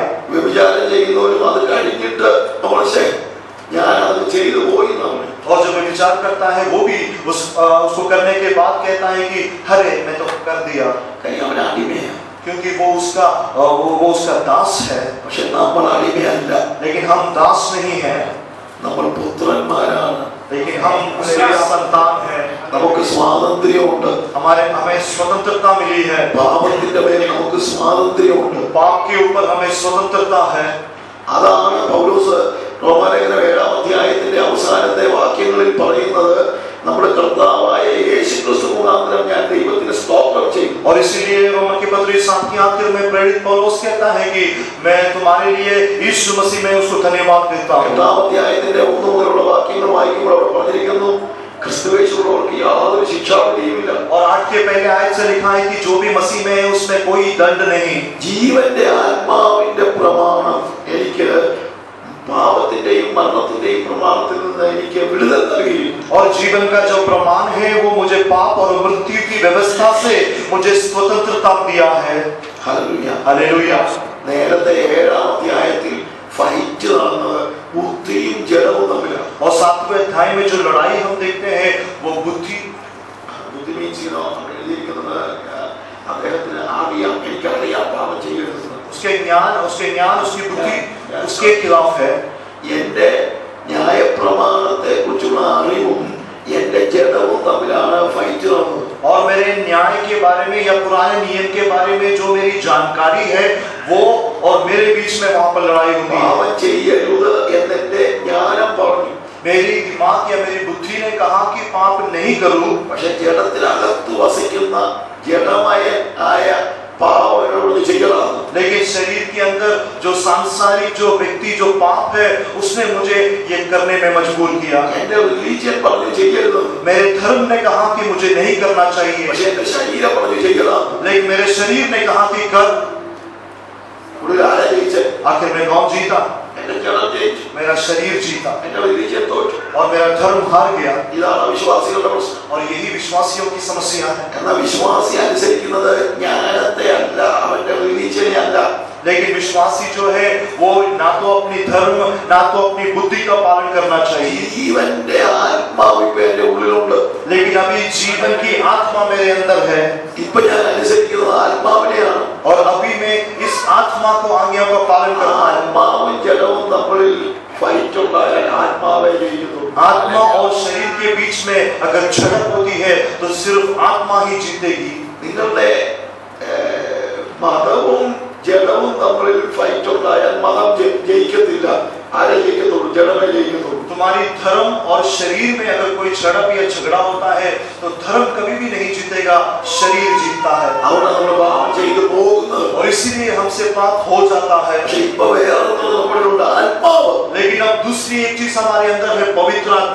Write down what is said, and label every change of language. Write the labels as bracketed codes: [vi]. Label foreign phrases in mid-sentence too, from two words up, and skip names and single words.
[ml] വ്യഭിചാരം ചെയ്യുന്നവരും അത് കഴിഞ്ഞിട്ട് നമ്മളെ ഞാനത് ചെയ്തു പോയി നമ്മൾ. [hi] और जो व्यभिचार करता है वो भी उसको करने के बाद कहता है कि अरे मैं तो कर दिया. [ml] കാര്യം അവൻ അടിമയാണ്. [hi] क्योंकि वो उसका दास है. [ml] പക്ഷെ നമ്മൾ അടിമയല്ല. [hi] लेकिन हम दास नहीं हैं, [ml] നമ്മൾ പുത്രന്മാരാണ്. [hi] लेकिन हम उसके संतान हैं. [ml] നമുക്ക് സ്വാതന്ത്ര്യമുണ്ട്. [hi] हमें स्वतंत्रता मिली है. [ml] പാപത്തിന്റെ മേൽ നമുക്ക് സ്വാതന്ത്ര്യമുണ്ട്. [hi] पाप के ऊपर हमें स्वतंत्रता है. [ml] അതാണ് പൗലോസ് റോമാലേഖനം 7-ാം അധ്യായത്തിന്റെ അവസാനത്തെ വാക്യങ്ങളിൽ പറയുന്നത്, നമ്മുടെ കർത്താവായ യേശു ക്രിസ്തു മുഖാന്തരം ഞാൻ ദൈവത്തിന് സ്തോത്രം ചെയ്യും. [hi] और इसीलिए रोमन की पत्री 7 के आखिर में प्रेरित पौलुस कहता है कि मैं तुम्हारे लिए यीशु मसीह में उसको धन्यवाद देता हूं. [ml] 8-ാം അധ്യായത്തിന്റെ 1 മുതലുള്ള വാക്യങ്ങൾ വായിക്കുമ്പോൾ അവിടെ പറഞ്ഞിരിക്കുന്നു, ക്രിസ്തുവേശുള്ളവർക്ക് യാതൊരു ശിക്ഷാവിധിയുമില്ല. [hi] और 8 के पहले आयत से लिखा है कि जो भी मसीह में है उसमें कोई दंड नहीं. [ml] ജീവന്റെ ആത്മാവിന്റെ പ്രമാണം എനിക്ക് പാപത്തിന്റെയും മരണത്തിന്റെയും പ്രമാണത്തിൽ നിന്ന് എനിക്ക് വിടുതൽ നൽകി. [hi] और जीवन का जो प्रमाण है वो मुझे पाप और मृत्यु की व्यवस्था से मुझे स्वतंत्रता दिया है. [ml] ഹല്ലേലൂയ, [hi] हालेलुया. [ml] നേരത്തെ 7-ാം അധ്യായത്തിൽ ഫൈറ്റ് നടന്നത് ബുദ്ധിയും ജഡവും തമ്മിലാണ്. [hi] और 7वें अध्याय में जो लड़ाई हम देखते हैं वो बुद्धि [ml] മീൻസ് എഴുതിയിരിക്കുന്നത് അദ്ദേഹത്തിന് അറിയാം, എനിക്കറിയാം പാപം ചെയ്യരുത്. [hi] उसके ज्ञान उसकी बुद्धि उसके खिलाफ है. [ml] എന്റെ ന്യായപ്രമാണത്തെ കുറിച്ചുള്ള അറിവും എന്റെ ജഡവും തമ്മിലാണ് ഫൈറ്റ് നടന്നത്. [hi] और मेरे न्याय के बारे में या पुराने नियम के बारे में जो मेरी जानकारी है वो और मेरे बीच में वहां पर लड़ाई होती है. [ml] പാപം ചെയ്യരുത് എന്നെ ജ്ഞാനം പറഞ്ഞു. [hi] मेरी दिमाग या मेरी बुद्धि ने कहा कि पाप नहीं करूं, [ml] പക്ഷെ ജഡത്തിനകത്ത് വസിക്കുന്ന ജഡമായ പാപം എന്നോട് ചെയ്യലാണ്. [hi] लेकिन शरीर के अंदर जो सांसारिक जो व्यक्ति जो पाप है उसने मुझे ये करने में मजबूर किया. [ml] എന്റെ റിലീജിയൻ പറഞ്ഞു ചെയ്യരുത്. [hi] मेरे धर्म ने कहा कि मुझे नहीं करना चाहिए, [ml] പക്ഷെ എന്റെ ശരീരം പറഞ്ഞു ചെയ്യലാണ്. [hi] लेकिन मेरे शरीर ने कहा कि कर. [ml] ഒരു ആരെ ജയിച്ചേ? [hi] आखिर में कौन जीता? [ml] എന്റെ ജഡം ജയിച്ചു, [hi] मेरा शरीर जीता [ml] എന്റെ റിലീജിയൻ തോറ്റു. [hi] और मेरा धर्म हार गया. [ml] ഇതാണ് വിശ്വാസികളുടെ പ്രശ്നം. [hi] और यही विश्वासियों की समस्या है. [ml] എന്നാൽ വിശ്വാസി അനുസരിക്കുന്നത് ജ്ഞാനത്തെ അല്ല, അവന്റെ റിലീജിയനെ അല്ല. [hi] लेकिन विश्वासी जो है वो ना तो अपनी धर्म ना तो अपनी बुद्धि का पालन करना चाहिए, [ml] ജീവന്റെ ആത്മാവ് ഇപ്പൊ എന്റെ ഉള്ളിലുണ്ട്. [hi] लेकिन अभी जीवन की आत्मा मेरे अंदर है [ml] ഇപ്പൊ ഞാൻ അനുസരിക്കുന്നത് ആത്മാവിനെയാണ്. [hi] और अभी मैं इस आत्मा को आज्ञा का पालन करता हूं. [ml] ആത്മാവും ജഡവും തമ്മിൽ ഫൈറ്റ് ഉണ്ടായാൽ ആത്മാവേ ജയിക്കുന്നു. [hi] आत्मा और शरीर के बीच में अगर झड़प होती है तो सिर्फ आत्मा ही जीतेगी. [ml] നിങ്ങളുടെ മതവും ജഡവും തമ്മിൽ ഫൈറ്റ് ഉണ്ടായാൽ മതം ജയിക്കത്തില്ല. ആരെ ജയിക്കത്തുള്ളൂ? ജഡമേ ജയിക്കത്തുള്ളൂ. [hi] तुम्हारी धर्म और शरीर में अगर कोई झड़प या झगड़ा होता है तो धर्म कभी भी नहीं जीतेगा, शरीर जीतता है. [ml] അവിടെ നമ്മൾ പാപം ചെയ്തു പോകുന്നത്. [hi] और इसीलिए हमसे पाप हो जाता है. [ml] പക്ഷെ ഇപ്പൊ വേറൊന്നും നമ്മളിലുണ്ട്, ആത്മാവ്. [hi] लेकिन अब दूसरी एक चीज हमारे अंदर है, पवित्र आत्मा.